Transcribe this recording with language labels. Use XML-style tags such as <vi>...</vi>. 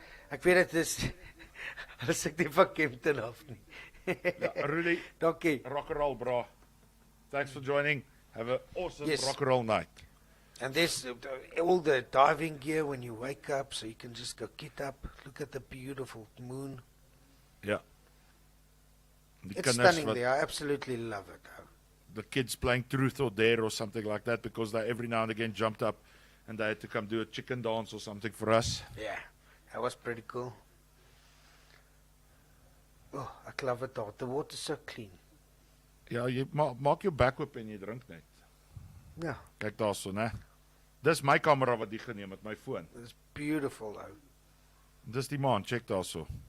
<af>Ek weet dit is as ek nie van Kempton af nie. Rudy, dankie.</af> <en>Rock and roll, bro. Thanks for joining. Have an awesome rock and roll night. And there's all the diving gear when you wake up, so you can just go get up, look at the beautiful moon. Yeah. It's stunning there. I absolutely love it. The kids playing Truth or Dare or something like that because they every now and again jumped up and they had to come do a chicken dance or something for us. Yeah, that was pretty cool. Oh, I love it all. The water's so clean.</en> <af>Ja, jy maak jou bek oop en jy drink net. Ja. Kyk daarso, né? Dis my kamera wat die geneem het, my foon.</af> <en>It's beautiful, ou.</en> <af>Dis die maan, check daarso.</af>